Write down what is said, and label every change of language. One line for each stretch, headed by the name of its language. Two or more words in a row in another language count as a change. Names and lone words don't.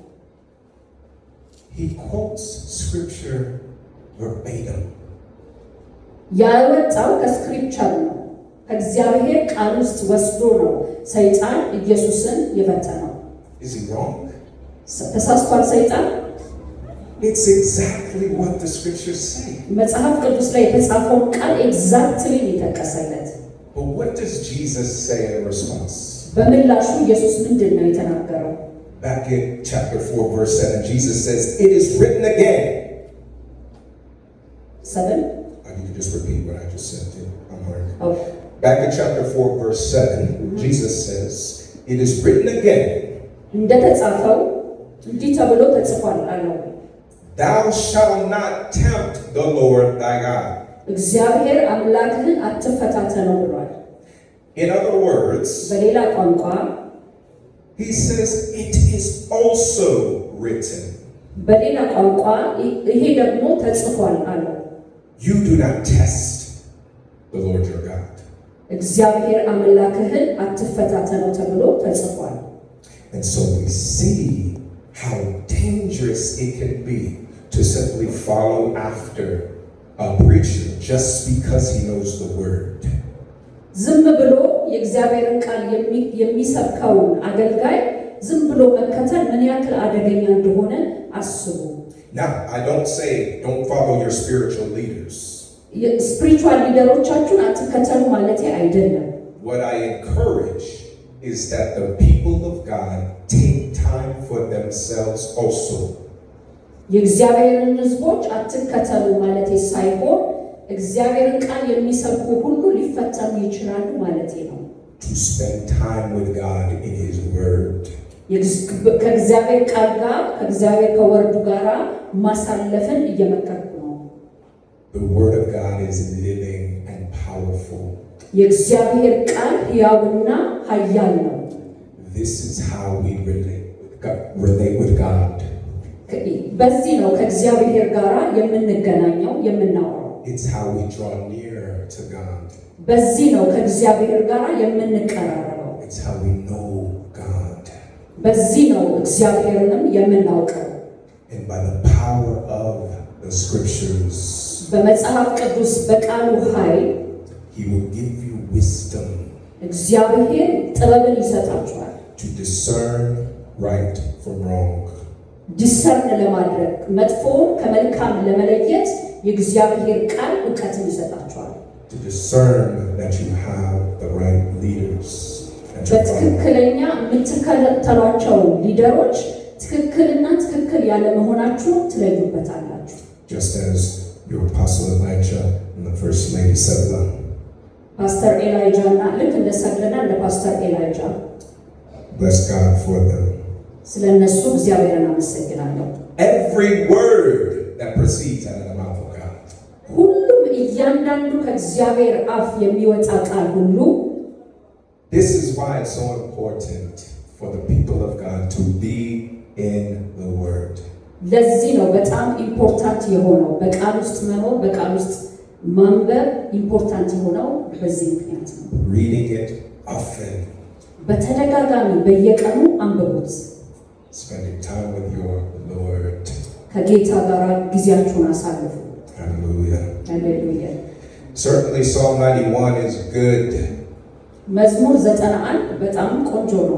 English: He quotes scripture verbatim.
Amharic: ያወጣው ከስክሪፕቸር ነው። ከእግዚአብሔር ቃል ውስጥ ወስዶ ነው ሰይጣን ኢየሱስን የፈተነው።
English: Is he wrong?
Amharic: ተሳስቷል ሰይጣን?
English: It's exactly what the scriptures say.
Amharic: መጽሐፍ ቅዱስ ላይ የተጻፈውን ቃል ኤግዛክትሊ የተጠቀሰለት።
English: But what does Jesus say in response?
Amharic: በምላሹ ኢየሱስ ምንድን ነው የተናገረው?
English: Back in chapter 4 verse 7, Jesus says, "It is written again." 7 I need to just repeat what I just said too. I'm hard. Okay. Back in chapter 4 verse 7, Jesus says, "It is written again."
Amharic: እንደተጻፈው እንዲህ ተብሎ ተጽፏል አለው።
English: Thou shalt not tempt the Lord thy God.
Amharic: እግዚአብሔር አምላክህን አትፈታተነው ብሏል።
English: In other words,
Amharic: በሌላ ቋንቋ
English: he says, "It is also written."
Amharic: በሌላ ቋንቋ ይሄ ደግሞ ተጽፏል አለው።
English: You do not test the Lord your God.
Amharic: እግዚአብሔር አምላክህን አትፈታተነው ተብሎ ተጽፏል።
English: And so we see how dangerous it can be to simply follow after a preacher just because he knows the word.
Amharic: ዝም ብሎ የእግዚአብሔርን ቃል የሚሰብከውን አገልጋይ ዝም ብሎ መከተል ምን ያክል አደገኛ እንደሆነ አስቡ።
English: Now, I don't say don't follow your spiritual leaders. spiritual leaders
Amharic: አትከተሉ ማለት አይደለም።
English: What I encourage is that the people of God take time for themselves also.
Amharic: የእግዚአብሔርን ሕዝቦች አትከተሉ ማለት ሳይሆን እግዚአብሔርን ቃል የሚሰብኩ ሁሉ ሊፈተኑ ይችላሉ ማለት ነው።
English: To spend time with God in His Word.
Amharic: ከእግዚአብሔር ቃል ጋር ከእግዚአብሔር ከወርዱ ጋር ማሳለፍን እየመከርኩ ነው።
English: The Word of God is living and powerful.
Amharic: የእግዚአብሔር ቃል ሕያውና ኃያል ነው።
English: This is how we relate with God.
Amharic: በዚህ ነው ከእግዚአብሔር ጋር የምንገናኘው የምናወራው።
English: It's how we draw near to God.
Amharic: በዚህ ነው ከእግዚአብሔር ጋር የምንቀራረበው።
English: It's how we know God.
Amharic: በዚህ ነው እግዚአብሔርንም የምናውቀው።
English: And by the power of the scriptures,
Amharic: በመጽሐፍ ቅዱስ በቃሉ ኃይል
English: He will give you wisdom
Amharic: እግዚአብሔር ጥበብን ይሰጣችኋል።
English: to discern right from wrong.
Amharic: ዲሰርን ለማድረግ መጥፎውን ከመልካም ለመለየት የእግዚአብሔር ቃል ዕውቀትን ይሰጣችኋል።
English: To discern that you have the right leaders.
Amharic: በትክክለኛ የምትከተሏቸው ሊደሮች ትክክልና ትክክል ያለ መሆናችሁ ትለዩበታላችሁ።
English: Just as your apostle Elijah and the first lady Sarah.
Amharic: ፓስተር ኤላይጃ እና ልክ እንደ ሰግለና እንደ ፓስተር ኤላይጃ
English: Bless God for them.
Amharic: ስለነሱ እግዚአብሔርን አመሰግናለሁ።
English: Every word that proceeds out of the mouth of God.
Amharic: ሁሉም እያንዳንዱ ከእግዚአብሔር አፍ የሚወጣ ቃል ሁሉ
English: This is why it's so important for the people of God to be in the Word.
Amharic: ለዚህ ነው በጣም ኢምፖርታንት የሆነው በቃል ውስጥ መኖር በቃል ውስጥ ማንበብ ኢምፖርታንት የሆነው በዚህ ምክንያት ነው።
English: Reading it often.
Amharic: በተደጋጋሚ በየቀኑ አንብቡት።
English: Spending time with your Lord.
Amharic: ከጌታ ጋር ጊዜያችሁን አሳልፉ።
English: Hallelujah.
Amharic: ሃሌሉያ።
English: Certainly Psalm 91 is good.
Amharic: መዝሙር 91 በጣም ቆንጆ ነው።